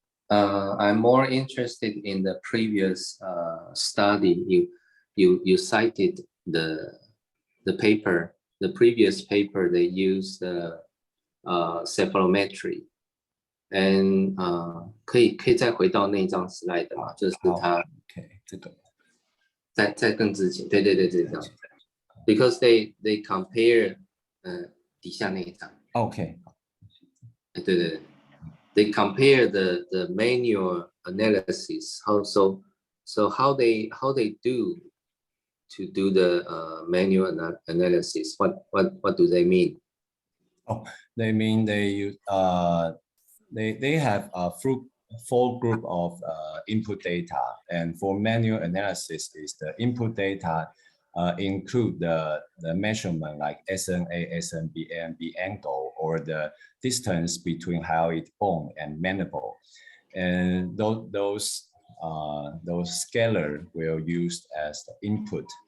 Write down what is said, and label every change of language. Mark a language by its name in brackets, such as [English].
[English] I'm more interested in the previous study. You cited the paper, the previous paper. They used cephalometry, and [Chinese] 可以再回到那张 slide 吗？就是它这个在更之前，对，这张 ， [English] because they compare [Chinese] 底下那一张，OK，对。 [English] They compare the manual analysis. So how they do to do the manual analysis? What do they mean? Oh, they mean they have a full group of input data, and for manual analysis is the input data include the measurement like SNA, SNB, ANB angle, or the distance between hyoid bone and mandible, and those scalar will used as the input.